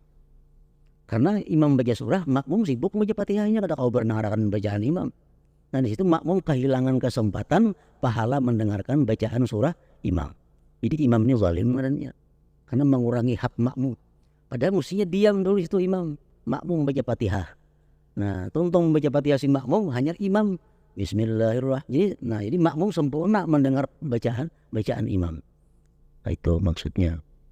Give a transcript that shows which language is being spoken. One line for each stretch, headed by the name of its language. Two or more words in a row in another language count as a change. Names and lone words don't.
Indonesian: Karena imam baca surah, makmum sibuk membaca Fatihahnya, kada kau mendengarkan bacaan imam. Nah di situ makmum kehilangan kesempatan pahala mendengarkan bacaan surah imam. Jadi imam ini zalim marahnya. Karena mengurangi hak makmum. Padahal mestinya diam dulu itu imam. Makmum baca Fatihah. Nah, tuntung membaca Fatihah si makmum hanya imam. Bismillahirrahmanirrahim. Jadi makmum sempurna mendengar bacaan imam. Itu maksudnya.